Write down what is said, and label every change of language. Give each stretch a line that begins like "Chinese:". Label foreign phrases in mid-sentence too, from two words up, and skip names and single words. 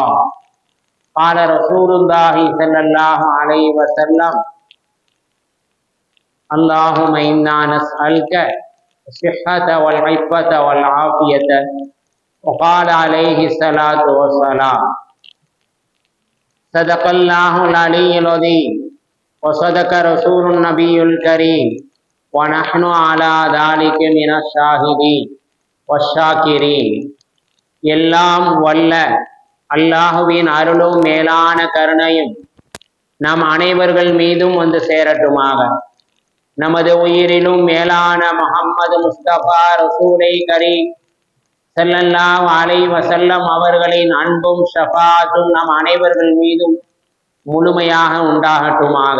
Arabic: قال رسول الله صلى الله عليه وسلم: اللهم إنا نسألك الصحة والعفة والعافية. وقال عليه الصلاة والسلام: صدق الله العلي العظيم وصدق رسول النبي الكريم ونحن على ذلك من الشاهدين வஷாக்கிரீன்.
Tamil: எல்லாம் வல்ல அல்லாஹுவின் அருளும் மேலான கருணையும் நம் அனைவர்கள் மீதும் வந்து சேரட்டுமாக. நமது உயிரிலும் மேலான முஹம்மது முஸ்தபா
Arabic: رسول كريم صلى الله عليه وسلم
Tamil: அவர்களின் அன்பும் ஷஃபாத்தும் நம் அனைவர்கள் மீதும் முழுமையாக உண்டாகட்டுமாக.